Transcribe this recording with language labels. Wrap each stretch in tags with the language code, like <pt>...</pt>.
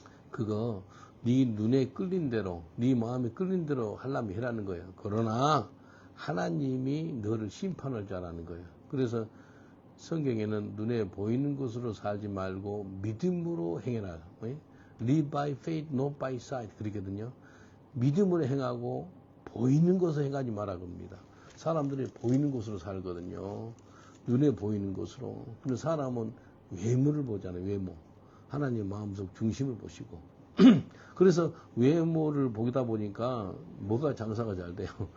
<ko>그거 네 눈에 끌린 대로, 네 마음에 끌린 대로 하려면 해라는 거예요. 그러나 하나님이 너를 심판할 줄 아는 거예요. 그래서 성경에는 눈에 보이는 것으로 살지 말고 믿음으로 행해라.</ko> <en>Live by faith, not by sight.</en> <ko>그러거든요. 믿음으로 행하고 보이는 것을 행하지 말아 겁니다. 사람들이 보이는 것으로 살거든요. 눈에 보이는 것으로. 근데 사람은 외모를 보잖아요. 외모. 하나님의 마음속 중심을 보시고. 그래서 외모를 보다 보니까 뭐가 장사가 잘 돼요.</ko>